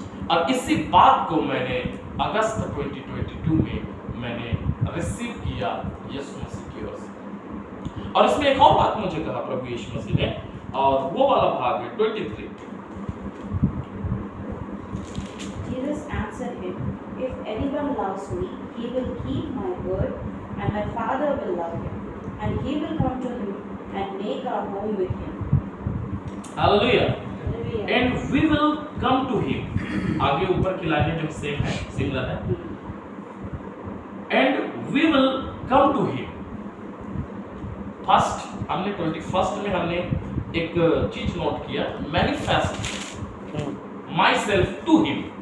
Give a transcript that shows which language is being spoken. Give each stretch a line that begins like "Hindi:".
Hindi: और इसी बात को मैंने अगस्त 2022 में मैंने रिसीव किया यीशु मसीह की ओर से। और इसमें एक और बात मुझे कहा प्रभु यीशु मसीह ने, और वो वाला भाग है 23।
English: Jesus answered him, If anyone loves me, he will keep my word, and my Father will love him, and he will come to him and make our home with him. Hallelujah. Hallelujah. And we will come to him.
Hindi: आगे ऊपर की लाइनें जो same है, similar है।
English: And we will come to him.
Hindi: First हमने 21 में हमने एक चीज नोट किया,
English: Manifest myself to him.